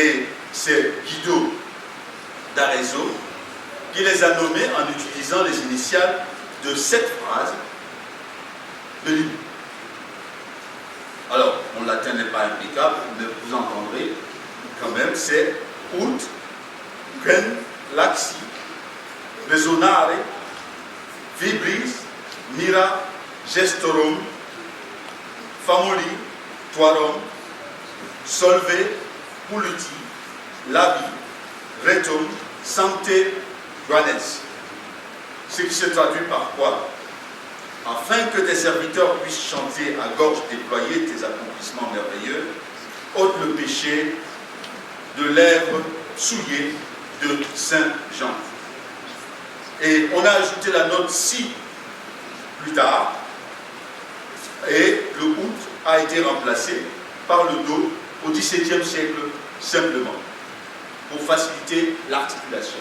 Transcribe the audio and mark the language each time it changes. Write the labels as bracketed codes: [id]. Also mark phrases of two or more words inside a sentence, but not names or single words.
[fr] Et c'est Guido d'Arezzo qui les a nommées en utilisant les initiales de cette phrase de l'hymne. Alors, mon latin n'est pas impeccable, mais vous entendrez quand même, c'est [la] ut gen laxi resonare vibris mira gestorum famoli tuarum solve puliti labi retum sante guanes. [fr] Ce qui se traduit par quoi? Afin que tes serviteurs puissent chanter à gorge déployée tes accomplissements merveilleux, ôte le péché de lèvres souillées de Saint Jean. Et on a ajouté la note si plus tard, et le out a été remplacé par le do au XVIIe siècle simplement, pour faciliter l'articulation.